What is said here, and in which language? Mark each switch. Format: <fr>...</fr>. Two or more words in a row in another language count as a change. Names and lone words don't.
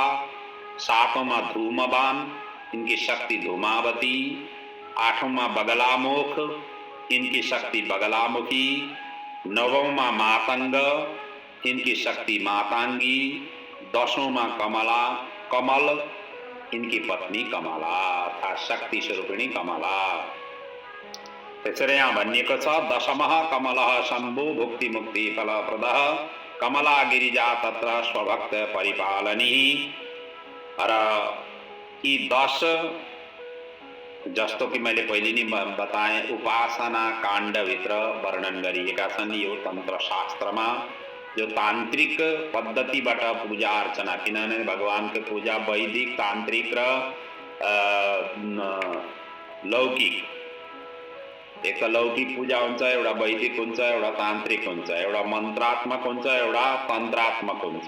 <ne>सातौंमा धूमवान,</ne> <hi>इनकी शक्ति</hi> <ne>धूमावती। आठौंमा बगलामुख,</ne> <hi>इनकी शक्ति</hi> <ne>बगलामुखी। नवौंमा मातंग,</ne> <hi>इनकी शक्ति</hi> <ne>मातांगी। 10औंमा कमल,</ne> <hi>इनकी पत्नी</hi> <ne>कमला अर्थात् शक्ति स्वरूपिणी कमला। त्यसरी यहाँ भनिएको छ,</ne> <sa>दशमः कमलः शम्भु भुक्ति मुक्ति फलप्रदः कमला गिरिजा तत्र स्वभक्त परिपालनी।</sa> <ne>र यी 10 जस्तो कि मैले पहिले नै बताएँ उपासना काण्डभित्र वर्णन गरिएका छन्। यो तन्त्र शास्त्रमा जो तान्त्रिक पद्धतिबाट पूजा अर्चना, किनभने भगवानको पूजा वैदिक, तान्त्रिक र लौकिक, एक लौकिक पूजा हुन्छ, एउटा वैदिक हुन्छ, एउटा तान्त्रिक हुन्छ, एउटा मन्त्रात्मक हुन्छ, एउटा तन्त्रात्मक हुन्छ।</ne>